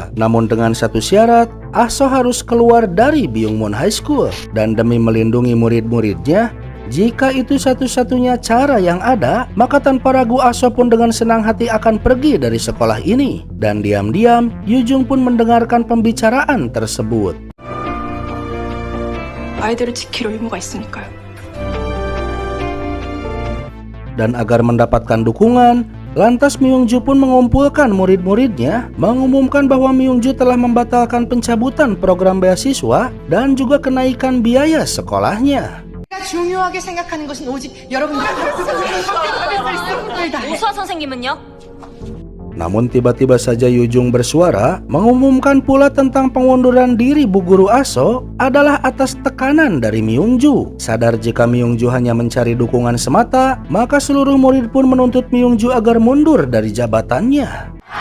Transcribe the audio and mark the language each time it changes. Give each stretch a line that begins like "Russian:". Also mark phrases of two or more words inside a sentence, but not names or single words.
Indonesian: Namun dengan satu syarat, Aso harus keluar dari Byungmun High School. Dan demi melindungi murid-muridnya, jika itu satu-satunya cara yang ada, maka tanpa ragu Aso pun dengan senang hati akan pergi dari sekolah ini. Dan diam-diam, Yujung pun mendengarkan pembicaraan tersebut.
Korean: 아이들을 지킬 의무가 있으니까요.
Indonesian: Dan agar mendapatkan dukungan, lantas Myung-ju pun mengumpulkan murid-muridnya, mengumumkan bahwa Myung-ju telah membatalkan pencabutan program beasiswa dan juga kenaikan biaya sekolahnya.
Korean: 중요하게 생각하는 것은 오직 여러분들 오수아 선생님은요?
Indonesian: Namun tiba-tiba saja Yujung bersuara mengumumkan pula tentang pengunduran diri Bu Guru Aso adalah atas tekanan dari Myung-ju. Sadar jika Myung-ju hanya mencari dukungan semata, maka seluruh murid pun menuntut Myung-ju agar mundur dari jabatannya.